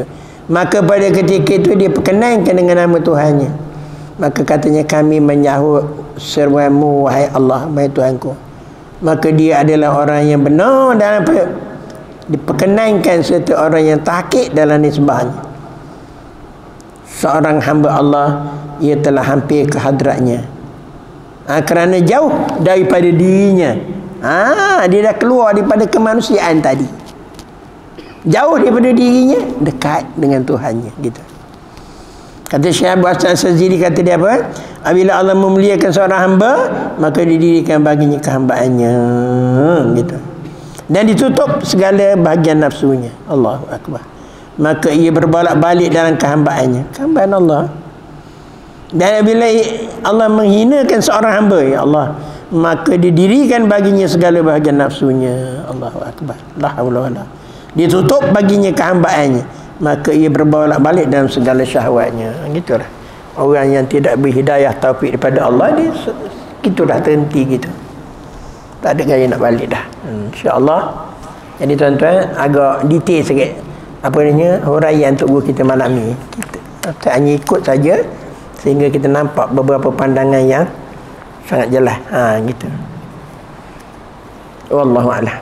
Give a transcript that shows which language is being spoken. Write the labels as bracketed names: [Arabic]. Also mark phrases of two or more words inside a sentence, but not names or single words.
[Malay] Maka pada ketika itu dia perkenankan dengan nama Tuhannya, maka katanya, kami menyahut seruanmu wahai Allah, wahai Tuhanku. Maka dia adalah orang yang benar dalam diperkenankan, serta orang yang tahqiq dalam nisbahnya. Seorang hamba Allah, ia telah hampir ke hadratnya, kerana jauh daripada dirinya. Dia dah keluar daripada kemanusiaan tadi, jauh daripada dirinya, dekat dengan Tuhannya gitu. Kata Syekh Abu Hasan As-Sazili, kata dia apa? Apabila Allah memuliakan seorang hamba, maka didirikan baginya kehambaannya gitu, dan ditutup segala bahagian nafsunya. [Arabic] الله أكبر. [Malay] Maka ia berbolak-balik dalam kehambaannya, kehambaan Allah. Dan apabila Allah menghinakan seorang hamba, [Arabic] يا الله, [Malay] maka didirikan baginya segala bahagian nafsunya. [Arabic] الله أكبر. لا حول ولا. [Malay] Ditutup baginya kehambaannya, maka ia berbolak-balik dalam segala syahwatnya. Gitulah orang yang tidak berhidayah taufik daripada Allah, dia gitulah, terhenti gitu, tak ada gaya nak balik dah. InsyaAllah. Jadi tuan-tuan, agak detail sikit apa namanya huraian untuk guru kita malam ni. Kita hanya ikut saja sehingga kita nampak beberapa pandangan yang sangat jelas. Gitu. [Arabic] والله أعلم.